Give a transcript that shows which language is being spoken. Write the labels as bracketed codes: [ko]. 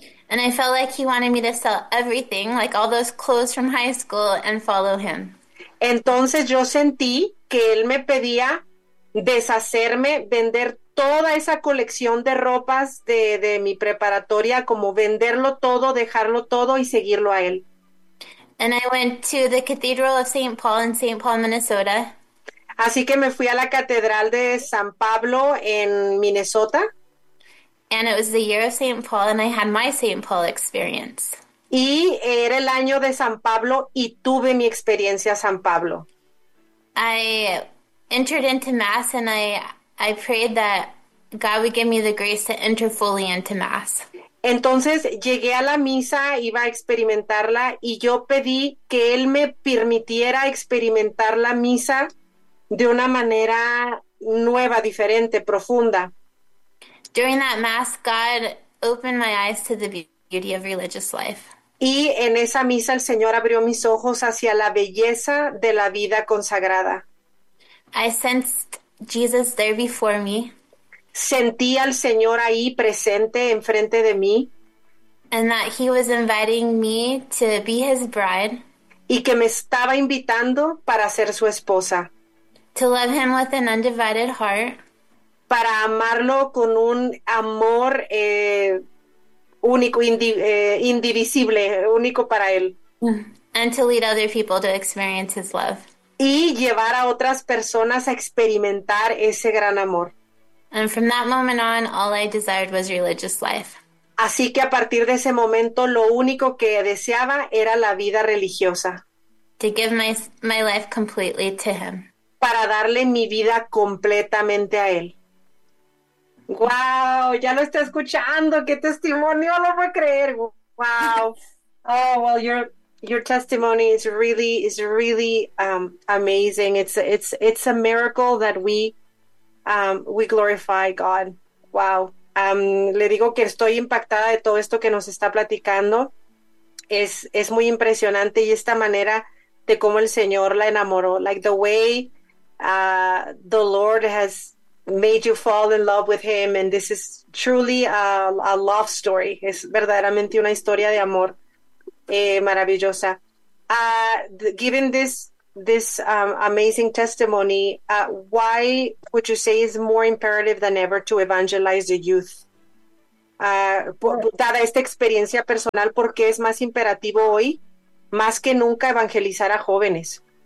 [en] And I felt like he wanted me to sell everything, like all those clothes from high school, and follow him. [es] Entonces yo sentí que él me pedía deshacerme, vender toda esa colección de ropas de mi preparatoria, como venderlo todo, dejarlo todo y seguirlo a él. [en] And I went to the Cathedral of St. Paul in St. Paul, Minnesota. [es] Así que me fui a la Catedral de San Pablo en Minnesota. [en] And it was the year of St. Paul, and I had my St. Paul experience. [es] Y era el año de San Pablo y tuve mi experiencia San Pablo. [en] I entered into Mass, and I prayed that God would give me the grace to enter fully into Mass. [es] Entonces llegué a la misa, iba a experimentarla y yo pedí que él me permitiera experimentar la misa de una manera nueva, diferente, profunda. [en] During that mass, God opened my eyes to the beauty of religious life. [es] Y en esa misa el Señor abrió mis ojos hacia la belleza de la vida consagrada. [en] I sensed Jesus there before me. [es] Sentí al Señor ahí presente enfrente de mí [en] And that he was inviting me to be his bride. [es] y que me estaba invitando para ser su esposa, [en] To love him with an undivided heart. [es] para amarlo con un amor único, indivisible, único para él. [en] And to lead other people to experience his love. [es] Y llevar a otras personas a experimentar ese gran amor. [en] And from that moment on, all I desired was religious life. [es] Así que a partir de ese momento, lo único que deseaba era la vida religiosa. [en] To give my life completely to him. [es] Para darle mi vida completamente a él. ¡Wow! Ya lo está escuchando. ¡Qué testimonio! ¡Lo voy a creer! ¡Wow! [en] Oh, well, your testimony is really amazing. It's a miracle that we glorify God. ¡Wow! [es] Le digo que estoy impactada de todo esto que nos está platicando. Es muy impresionante y esta manera de cómo el Señor la enamoró. [en] Like the way the Lord has made you fall in love with him, and this is truly a love story. [es] Es verdaderamente una historia de amor maravillosa. [en] Given this amazing testimony, why would you say is more imperative than ever to evangelize the youth? [es] dada esta experiencia personal, porque es más imperativo hoy, más que nunca, evangelizar a jóvenes.